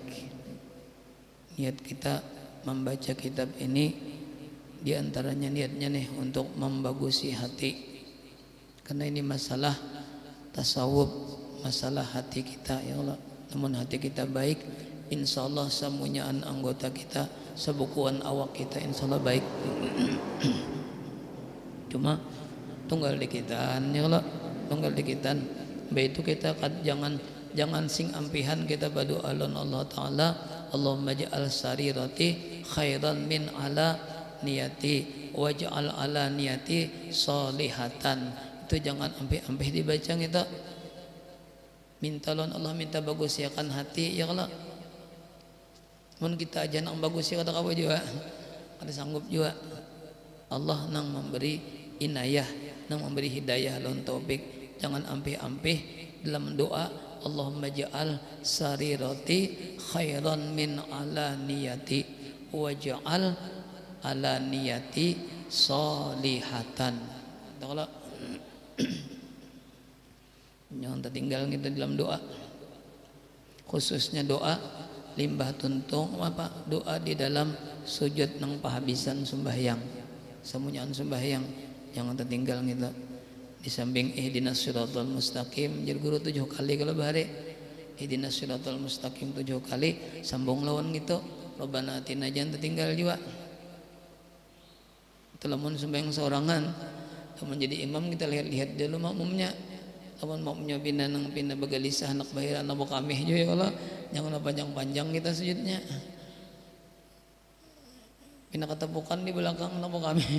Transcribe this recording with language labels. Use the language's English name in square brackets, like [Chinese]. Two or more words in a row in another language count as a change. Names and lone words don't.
[Banjar] Niat kita membaca kitab ini diantaranya niatnya nih untuk membagusi hati. Karena ini masalah tasawuf, masalah hati kita [Arabic] يا الله. [Banjar] Namun hati kita baik, [Arabic] إن شاء الله [Banjar] semuanyaan anggota kita, sebukuan awak kita [Arabic] إن شاء الله [Banjar] baik. Cuma tunggal dikitan [Arabic] يا الله, [Banjar] tunggal dikitan Baik itu kita jangan sing ampihan kita berdoa Allah taala [Arabic] اللهم اجعل سريرتي خيرا من علانيتي واجعل علانيتي صالحة. [Banjar] Itu jangan ampih-ampih dibaca kita. Minta lawan Allah, minta bagus yakan hati [Arabic] يا الله. [Banjar] Mun kita aja nang bagus ya kata kamu juga kada sanggup juga. Allah nang memberi inayah, nang memberi hidayah lawan taufik. Jangan ampih-ampih dalam doa. [Arabic] اللهم اجعل سريرتي خيرا من علانيتي واجعل علانيتي صالحة. [Banjar] Kalau jangan tertinggal kita dalam doa, khususnya doa limbah tuntung apa doa di dalam sujud nang pahabisan sembahyang, semunyaan sembahyang jangan tertinggal kita. Di samping [Arabic] اهدنا الصراط المستقيم [Banjar] jadi guru 7 kali kalau bahari [Arabic] اهدنا الصراط المستقيم [Banjar] 7 kali sambung lawan gitu [Arabic] ربنا آتنا [Banjar] jangan tertinggal juga. Telamun sembahyang seorangan lamun jadi imam kita lihat dulu makmumnya. Lamun makmumnya pindah bagalisah anak bahira anak bokamih juga [Arabic] يا الله. [Banjar] Jangan panjang-panjang kita sujudnya. Pindah ketepukan di belakang anak bokamih.